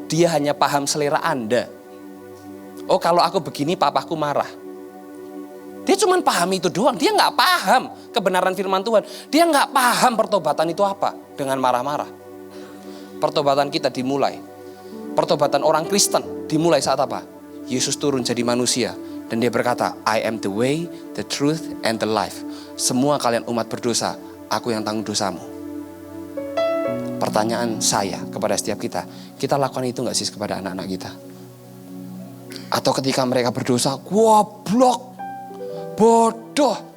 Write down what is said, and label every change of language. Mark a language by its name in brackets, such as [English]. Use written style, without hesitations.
[Indonesian] Dia hanya paham selera Anda. Oh, kalau aku begini papaku marah. Dia cuma paham itu doang. Dia nggak paham kebenaran firman Tuhan. Dia nggak paham pertobatan itu apa dengan marah-marah. Pertobatan kita dimulai. Pertobatan orang Kristen dimulai saat apa? Yesus turun jadi manusia. Dan dia berkata, [English] I am the way, the truth, and the life. [Indonesian] Semua kalian umat berdosa, aku yang tanggung dosamu. Pertanyaan saya kepada setiap kita lakukan itu gak sih kepada anak-anak kita? Atau ketika mereka berdosa, goblok, bodoh.